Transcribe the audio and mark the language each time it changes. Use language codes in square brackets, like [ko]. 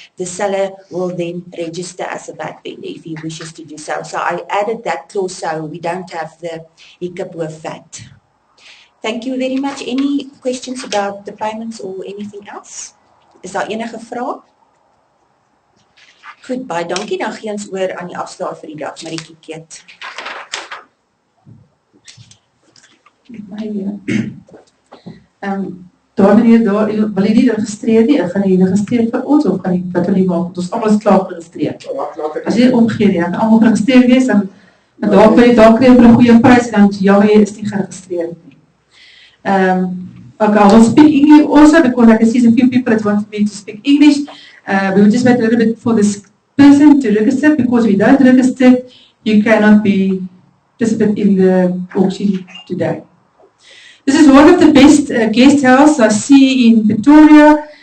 [en] The seller will then register as a VAT vendor if he wishes to do so. So I added that clause so we don't have the hiccup with VAT. Thank you very much. Any questions about the payments or anything else? [af] Is daar enige vraag? Goed, baie dankie. Dan gee ons oor aan die afslaer vir die dag, chmarietjiekeet. Daar meneer, daar, wil jy nie registreer nie? Gaan jy registreer vir ons of gaan jy, wat wil jy maak? Want ons allemaal is klaar geregistreer. As jy omgee nie, dan kan allemaal geregistreer wees en daar krijg jy vir 'n goeie prys en dan jammer jy is nie geregistreerd nie. [en] Okay, I will speak English also because I can see a few people that want me to speak English. We will just wait a little bit for this person to register, because if you don't register, you cannot be participant in the auction today. This is one of the best guest houses I see in Pretoria.